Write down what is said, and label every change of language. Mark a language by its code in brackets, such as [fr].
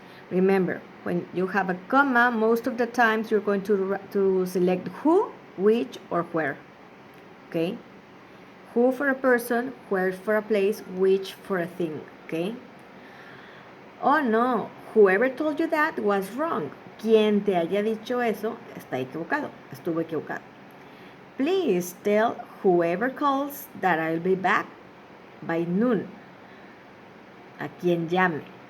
[en] Remember, when you have a comma, most of the times you're going to select who, which, or where. Okay? Who for a person, where for a place, which for a thing. Okay? Oh no, whoever told you that was wrong. [es] Quien te haya dicho eso está equivocado, estuvo equivocado. [en] Please tell whoever calls that I'll be back by noon. [es] A quien llame.